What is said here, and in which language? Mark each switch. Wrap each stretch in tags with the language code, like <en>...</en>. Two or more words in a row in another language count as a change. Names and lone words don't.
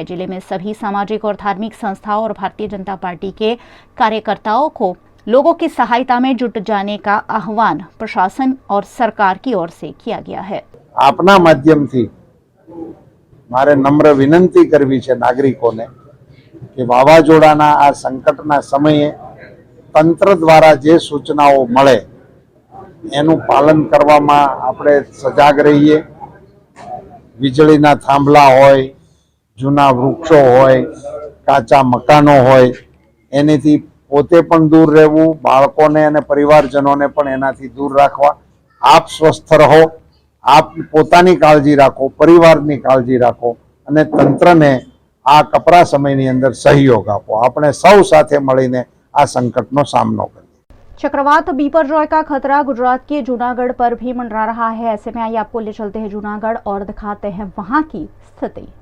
<hi>जिले में सभी सामाजिक और धार्मिक संस्थाओं और भारतीय जनता पार्टी के कार्यकर्ताओं को लोगों की सहायता में जुट जाने का आह्वान प्रशासन और सरकार की ओर से किया गया है।</hi> <gu>આપના માધ્યમથી મારે નમ્ર વિનંતી કરવી છે નાગરિકોને કે વાવાઝોડાના આ સંકટના સમયે તંત્ર દ્વારા જે સૂચનાઓ મળે એનુ પાલન કરવામાં આપણે સજાગ રહીએ। વીજળીના થાંભલા હોય, જૂના વૃક્ષો હોય, કાચા મકાનો હોય, એનીથી પોતે પણ દૂર રહેવું, બાળકોને અને પરિવારજનોને પણ એનાથી દૂર રાખવા।</gu> <hi>आप स्वस्थ रहो,</hi> <gu>આપ પોતાની કાળજી રાખો, પરિવારની કાળજી રાખો અને તંત્રને આ કપરા સમયની અંદર સહયોગ આપો। આપણે સૌ સાથે મળીને આ સંકટનો સામનો કરીએ।</gu> <hi>चक्रवात बीपरजॉय का खतरा गुजरात के जूनागढ़ पर भी मंडरा रहा है। ऐसे में आइए आपको ले चलते हैं जूनागढ़ और दिखाते हैं वहां की स्थिति।</hi>